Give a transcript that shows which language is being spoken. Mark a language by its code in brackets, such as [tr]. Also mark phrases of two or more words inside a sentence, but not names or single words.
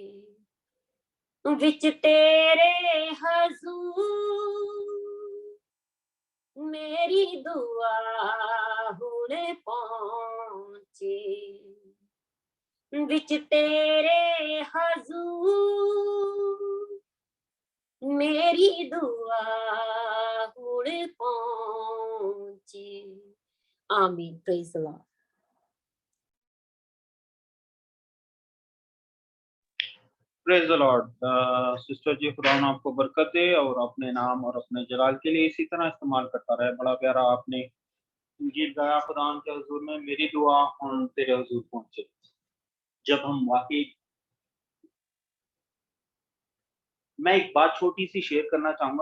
[pa] ਵਿਚ ਤੇਰੇ ਹਜ਼ੂਰ ਮੇਰੀ ਦੁਆ ਹੁਣ ਪਹੁੰਚੇ ਵਿਚ ਤੇਰੇ ਹਜ਼ੂਰ ਮੇਰੀ ਦੁਆ ਹੁਣ ਪਹੁੰਚੇ। [en] आमीन। praise the Lord. praise the Lord. [hi] सिस्टर जी, खुदा आपको बरकत दे और अपने नाम और अपने जलाल के लिए इसी तरह इस्तेमाल करता रहे। बड़ा प्यारा आपने गीत गाया खुदा के हुजूर में, मेरी दुआ उन तेरे हुजूर पहुंचे। जब हम वाकई, मैं एक बात छोटी सी शेयर करना चाहूंगा।